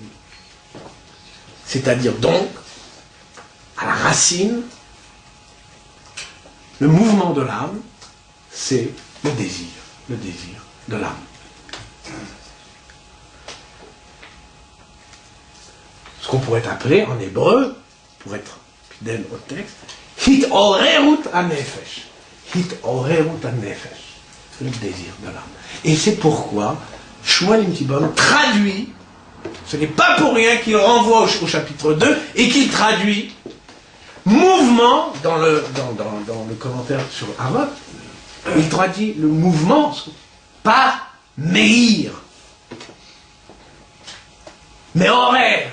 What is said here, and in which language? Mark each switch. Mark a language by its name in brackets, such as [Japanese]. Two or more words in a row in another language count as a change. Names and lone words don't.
[French] C'est-à-dire donc, à la racine, le mouvement de l'âme, c'est le désir de l'âme. Ce qu'on pourrait appeler en hébreu, pour être fidèle au texte, [Hebrew] התעוררות הנפש. התעוררות הנפש. [French] C'est le désir de l'âme. Et c'est pourquoi Shmuel Imtibon traduit, ce n'est pas pour rien qu'il renvoie au chapitre 2 et qu'il traduit mouvement dans le commentaire sur Avot, il traduit le mouvement par meir, mais horaire.